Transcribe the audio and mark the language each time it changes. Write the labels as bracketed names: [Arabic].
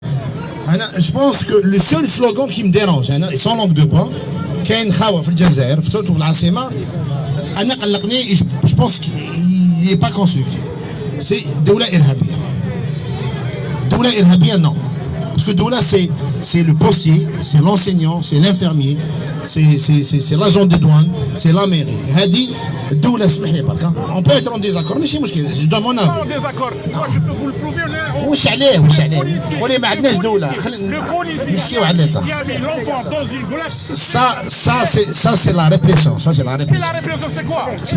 [French] Je pense que le seul slogan qui me dérange, et sans langue de bois, [Arabic] كاين خاوة في الجزائر [French] surtout [Arabic] في العاصمة أنا قلقني [French] je pense qu'il n'est pas constructif. C'est [Arabic] دولة إرهابية. دولة إرهابية [French] non. Parce que Doula c'est le postier, c'est l'enseignant, c'est l'infirmier, c'est l'agent de douane, c'est la mairie. Hadi, Doula, on peut être en désaccord, mais je donne mon avis. En désaccord, moi je peux vous le prouver. [Arabic] واش عليه قولي ما عندناش دولة نحكيو على l'État. [French] Il y avait l'enfant dans une glace. Ça c'est la répression, ça c'est la répression. Et la répression c'est quoi?